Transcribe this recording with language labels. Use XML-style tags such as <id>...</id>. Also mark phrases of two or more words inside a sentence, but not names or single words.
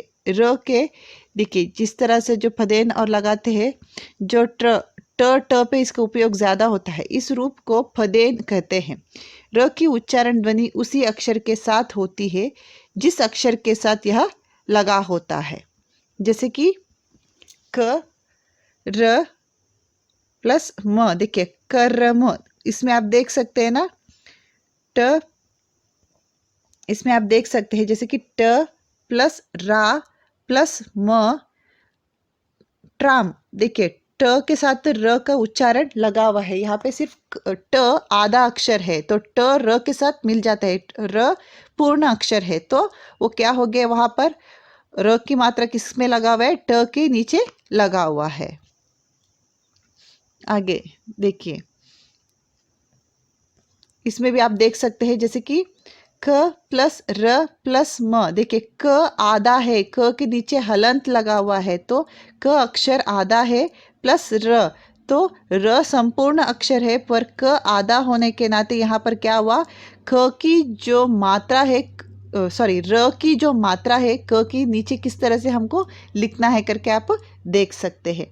<hi>र के देखिए जिस तरह से जो फदेन और लगाते हैं, जो ट पे इसका उपयोग ज्यादा होता है, इस रूप को फदेन कहते हैं। र की उच्चारण ध्वनि उसी अक्षर के साथ होती है जिस अक्षर के साथ यह लगा होता है। जैसे कि क र प्लस म, देखिए कर्म, इसमें आप देख सकते हैं ना ट, इसमें आप देख सकते हैं जैसे कि ट प्लस रा प्लस म ट्राम। देखिए ट के साथ र का उच्चारण लगा हुआ है, यहाँ पे सिर्फ ट आधा अक्षर है तो ट र के साथ मिल जाता है, र पूर्ण अक्षर है तो वो क्या हो गया, वहां पर र की मात्रा किस में लगा हुआ है, ट के नीचे लगा हुआ है। आगे देखिए इसमें भी आप देख सकते हैं जैसे कि क प्लस र प्लस म, देखिए क आधा है, क के नीचे हलंत लगा हुआ है तो क अक्षर आधा है प्लस र, तो र संपूर्ण अक्षर है पर क आधा होने के नाते यहाँ पर क्या हुआ, ख की जो मात्रा है, सॉरी र की जो मात्रा है क की नीचे किस तरह से हमको लिखना है करके आप देख सकते हैं।</hi>